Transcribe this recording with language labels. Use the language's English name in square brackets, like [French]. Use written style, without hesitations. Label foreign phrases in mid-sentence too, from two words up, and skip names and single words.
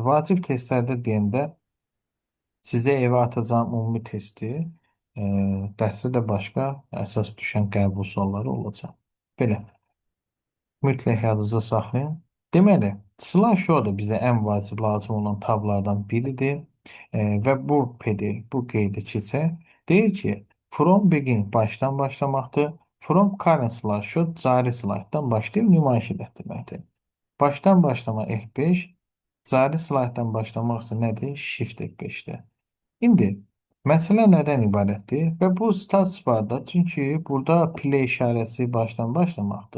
[Azerbaijani] Vacib testlərdə deyəndə sizə evə atacağım ümumi testi, dərsdə də başqa əsas düşən qəbul sualları olacaq. Belə. Mütləq yadınızda saxlayın. Deməli, slideshow da bizə ən vacib lazım olan tablardan biridir. Və bu PDF, bu qeydə keçək. Deyir ki, [English] from begin [Azerbaijani] başdan başlamaqdır. [English] From current slideshow [Azerbaijani] cari slaytdan başlayıb nümayiş etdirməkdir. Başdan başlama F5, cari slaytdan başlamaq üçün nədir? Shift F5-dir. İndi məsələ nədən ibarətdir? Və bu [English] status barda, [Azerbaijani] çünki burada play işarəsi başdan başlamaqdır.